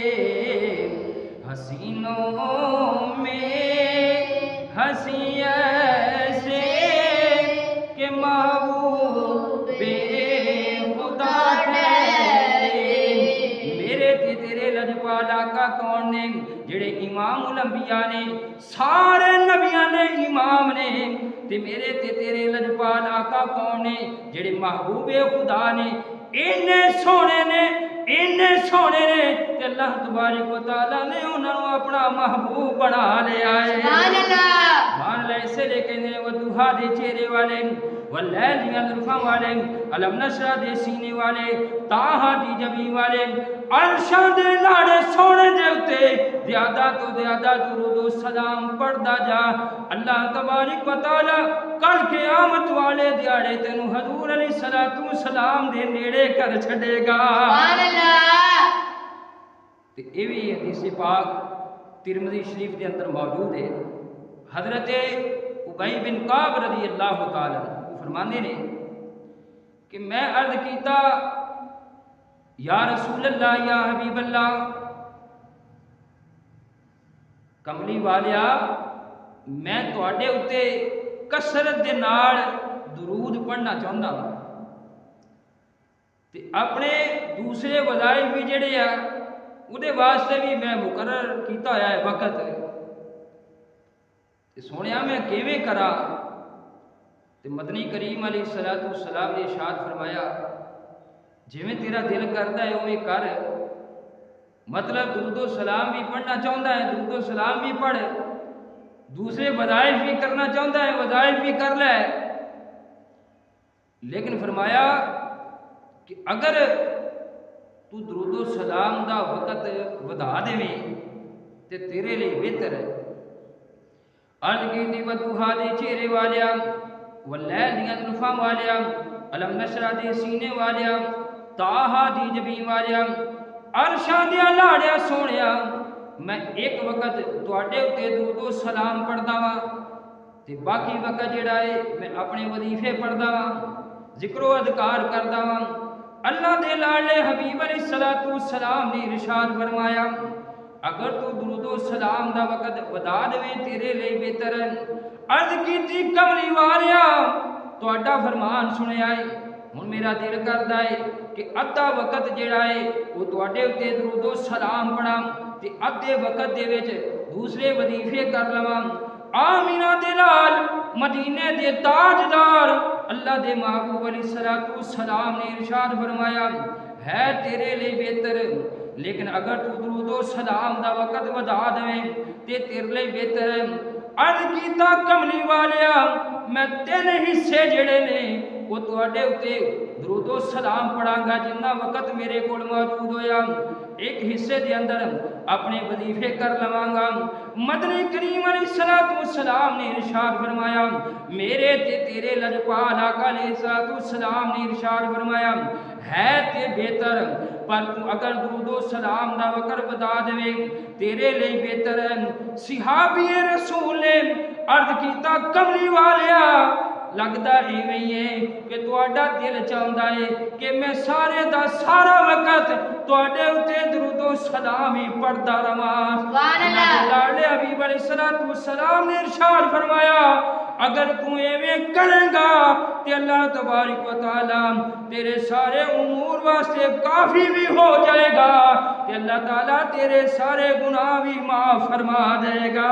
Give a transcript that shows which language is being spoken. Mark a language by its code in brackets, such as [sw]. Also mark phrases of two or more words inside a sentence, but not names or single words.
[ur] حسینوں میں ہنسی ایسے کہ محبوب خدا ٹھہرے۔ [pa] میرے تے تیرے لجپال آقا کون نے؟ جڑے امام الانبیاء نے، سارے نبیاں نے امام نے، تے میرے تے تیرے لجپال آقا کون نے؟ جڑے محبوب خدا نے، سونے نے تے [ar] اللہ تبارک و تعالیٰ [pa] نے انہوں نے اپنا محبوب بنا لیا ہے۔ [ar] سبحان اللہ۔ [pa] مان لے اسے لے کے وہ دوہا دے چہرے والے، واللیل دیاں زلفاں والے، علم نشرہ دے سینے والے، تاہا دی جبی والے، عرشاں دے لاڑے سونے دے اتے زیادہ تو زیادہ درود و سلام پڑھدا جا، [ar] اللہ تبارک و تعالی [pa] کل قیامت والے دیاڑے تینوں حضور [ar] علیہ السلام [pa] دے نیڑے کر چھڑے گا۔ [ar] سبحان اللہ۔ [pa] تے ایوی حدیث پاک ترمذی شریف دے اندر موجود ہے، حضرت ابی بن کعب [ar] رضی اللہ تعالی عنہ [pa] فرماندے نے کہ میں عرض کیتا، [ar] یا رسول اللہ، یا حبیب اللہ، [pa] کملی والیا میں تواڈے اتے کثرت دے نال درود پڑھنا چاہندا ہاں، تے اپنے دوسرے وظائف بھی جڑے آ اودے واسطے بھی میں مقرر کیتا ہوا ہے وقت، تے سونیا میں کیویں کرا؟ تے مدنی کریم [ar] علیہ السلام [pa] نے ارشاد فرمایا، جویں تیرا دل کرتا ہے اویں کر، مطلب درود و سلام بھی پڑھنا چاہتا ہے درود و سلام بھی پڑھ، دوسرے وظائف بھی کرنا چاہتا ہے وظائف بھی کر لے، لیکن فرمایا کہ اگر تو درود و سلام دا وقت ودا دے تے تیرے لیے بہتر ہے۔ عرض کیتی ودوہا دے چہرے والیا، واللیل دیاں زلفاں والیا، علم نشرہ دے سینے والیا، تاہا دی جبین والیا، عرشاں دیاں لاڑیا سونیا، میں ایک وقت تواڈے اتے درود و سلام پڑھدا وا، تے باقی وقت جڑا ہے میں اپنے وظیفے پڑھدا وا، ذکر و اذکار کردا وا۔ اللہ دے لاڈلے حبیب [ar] علیہ السلام [pa] نے ارشاد فرمایا، اگر تو درود و سلام دا وقت ودا دے تیرے لیے بہتر ہے۔ عرض کیتی کملی والیا تہاڈا فرمان سنیا ہے، ہن میرا دل کردا ہے کہ ادھا وقت جڑا ہے وہ تواڈے اتے درود و سلام پڑھاں، تے ادھے وقت دے وچ دوسرے وظیفے کر لواں آمینہ دے نال مدینے دے تاجدار اللہ دے محبوب [ar] علیہ السلام [pa] نے ارشاد فرمایا ہے تیرے لیے بہتر لیکن اگر تو درود و سلام دا وقت ودا دیں تے تیرے لیے بہتر ہے عرض کیتا کملی والیا میں 3 حصے جڑے نے وہ تواڈے اتے درود و سلام پڑھاں گا جنہ وقت میرے کول موجود ہویا ایک حصے دے اندر اپنے وظیفے کر لواں گا مدنی کریم [ar] علیہ السلام [pa] نے ارشاد فرمایا میرے تے تیرے لجپال آقا [ar] علیہ السلام [pa] نے ارشاد فرمایا ہے تے بہتر پر تو اگر درود و سلام دا وقت بتا دے تیرے لیے بہتر ہے صحابی رسول نے عرض کیتا کملی والیا لگتا ایویں ہے کہ تواڈا دل چاہندا ہے کہ میں سارے دا سارا وقت تواڈے اتے درود و سلام ہی پڑھدا رہواں [ar] سبحان اللہ [pa] لاڈے حبیب [ar] علیہ السلام [pa] نے ارشاد فرمایا اگر تو ایویں کرے گا تے [ar] اللہ تبارک و تعالی [pa] تیرے سارے امور واسطے کافی بھی ہو جائے گا تے اللہ تعالی تیرے سارے گناہ بھی معاف فرما دے گا